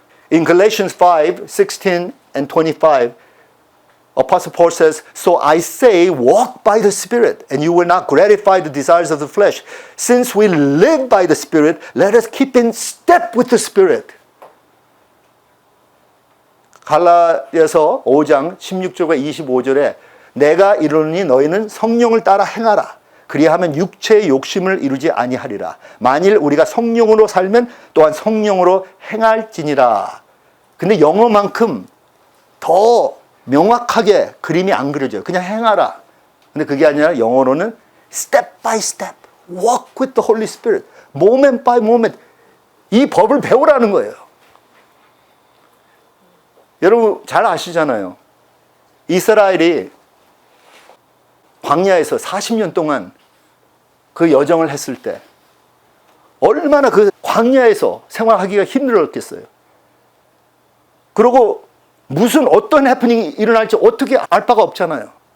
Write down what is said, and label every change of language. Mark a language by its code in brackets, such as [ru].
[en] In Galatians 5, 16 and 25, Apostle Paul says, so I say, walk by the Spirit, and you will not gratify the desires of the flesh. Since we live by the Spirit, let us keep in step with the Spirit. [ko] 갈라디아서 5장 16절과 25절에 내가 이르노니 너희는 성령을 따라 행하라. 그리하면 육체의 욕심을 이루지 아니하리라. 만일 우리가 성령으로 살면 또한 성령으로 행할지니라. 근데 영어만큼 더 명확하게 그림이 안 그려져요. 그냥 행하라. 근데 그게 아니라 영어로는 [en] step by step, walk with the Holy Spirit, moment by moment [ko] 이 법을 배우라는 거예요. 여러분 잘 아시잖아요. 이스라엘이 광야에서 40년 동안 그 여정을 했을 때 얼마나 그 광야에서 생활하기가 힘들었겠어요. 그리고 무슨 어떤 해프닝이 일어날지 어떻게 알 바가 없잖아요.